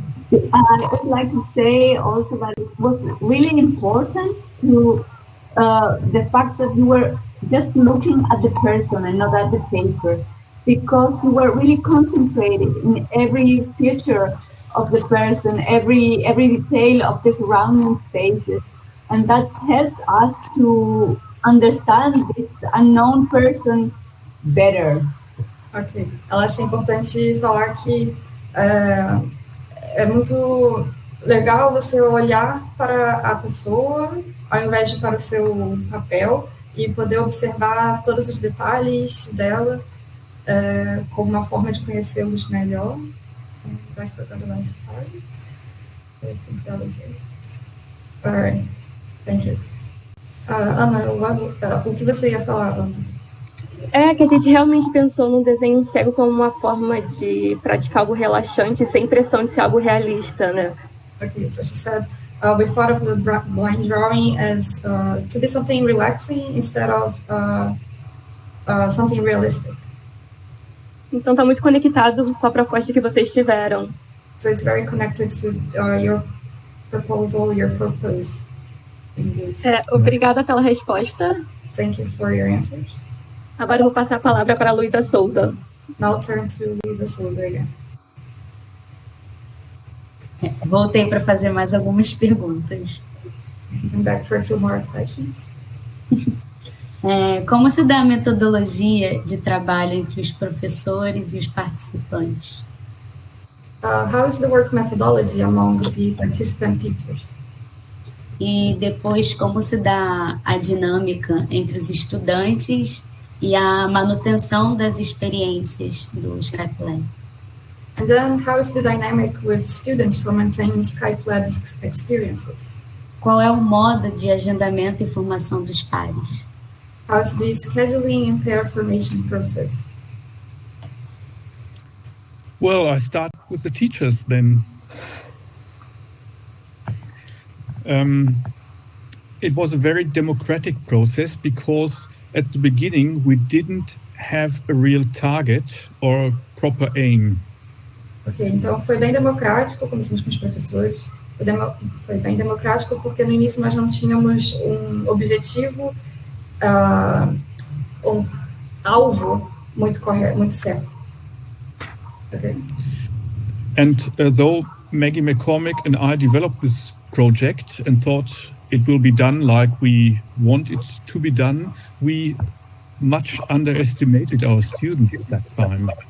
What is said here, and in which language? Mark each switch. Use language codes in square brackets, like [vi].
[en] I would like to say also that it was really important to the fact that you were just looking at the person and not at the paper, because you were really concentrated in every feature of the person, every detail of the surrounding spaces, and that helped us to understand this unknown person better. [pt] Ok, ela acha importante falar que é muito legal você olhar para a pessoa ao invés de para o seu papel e poder observar todos os detalhes dela como uma forma de conhecê-los melhor. [en] I forgot the last part. So I think that was it. All right. Thank you. [pt] Ana, o que você ia falar, Ana? Que a gente realmente pensou no desenho cego como uma forma de praticar algo relaxante sem pressão de ser algo realista, né? [en] Okay, so she said we thought of the blind drawing as to be something relaxing instead of something realistic. [pt] Então está muito conectado com a proposta que vocês tiveram. [en] So it's very connected to your proposal, your purpose in this. [pt] Obrigada pela resposta. [en] Thank you for your answers. [pt] Agora eu vou passar a palavra para a Luísa Souza. [en] Now turn to Luísa Souza again. [pt] Voltei para fazer mais algumas perguntas. [en] I'm back for a few more questions. [pt] Como se dá a metodologia de trabalho entre os professores e os participantes? [en] How is the work methodology among the participant teachers? [pt] E depois, como se dá a dinâmica entre os estudantes e a manutenção das experiências do Skype Lab? [en] And then, how is the dynamic with students for maintaining Skype Lab's experiences? [pt] Qual é o modo de agendamento e formação dos pares? [en] How is the scheduling and pair formation process? Well, I start with the teachers then. It was a very democratic process because at the beginning we didn't have a real target or proper aim. [pt] Ok, então foi bem democrático, começamos com os professores. Foi bem democrático porque no início nós não tínhamos um objetivo, um alvo muito correto, muito certo. [en] Okay. And though Maggie, McCormick and I developed this project and thought it will be done like we want it to be done, we much underestimated our students at that time.